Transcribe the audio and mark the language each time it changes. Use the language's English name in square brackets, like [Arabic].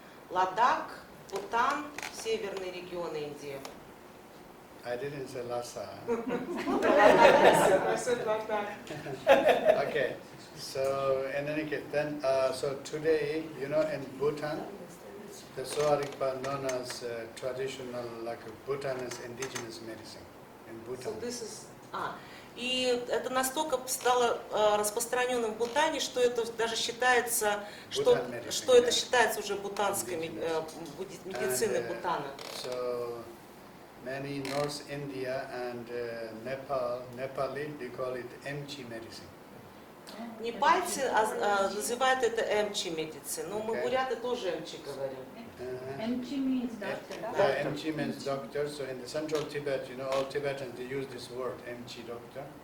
[Russian] Ладак, Бутан, северные регионы Индии. [English] I didn't say Lhasa. I said Ладак. Okay, so in any case, then, so today, you know, in Bhutan, the Sowa Rigpa known as traditional, like Bhutanese indigenous medicine in So Bhutan. this is... [Russian] И это настолько стало распространенным в Бутане, что это даже считается, что это считается уже бутанской медициной Бутана. [English] So many North India and Nepali, they call it emchi medicine. [Russian] Непальцы называют это эмчи медицин, но мы буряты тоже эмчи говорим. [English] Emchi means doctor. Emchi means doctor. So in the central Tibet, you know, all Tibetans, they use this word, emchi doctor.